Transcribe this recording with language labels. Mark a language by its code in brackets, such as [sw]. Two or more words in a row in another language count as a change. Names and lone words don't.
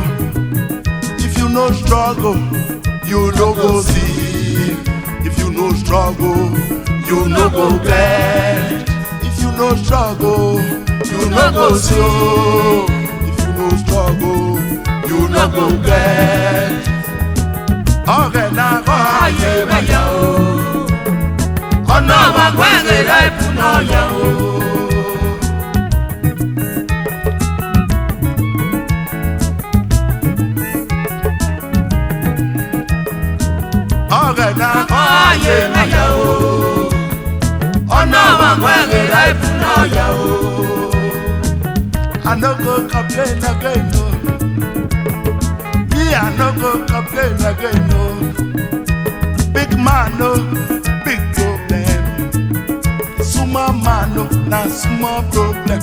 [pcm] If you no struggle, you no go see. If you no struggle, you no go glad. If you no struggle, you no go see. If you no struggle, you no go glad. [yo] Ọ̀rẹ́ náà kọ́ ayé bẹ̀yà o. Ọ̀nà àgbàgbẹ́ rẹ̀ fún náà yẹ o. Ọ̀rẹ́ náà kọ́ ayé bẹ̀yà o. Ọ̀nà àgbàgbẹ́ rẹ̀ fún náà yẹ o. [pcm] I no go complain again, no. Me, I no go complain again, no. Big man, no, big problem. Small man, no, na small problem.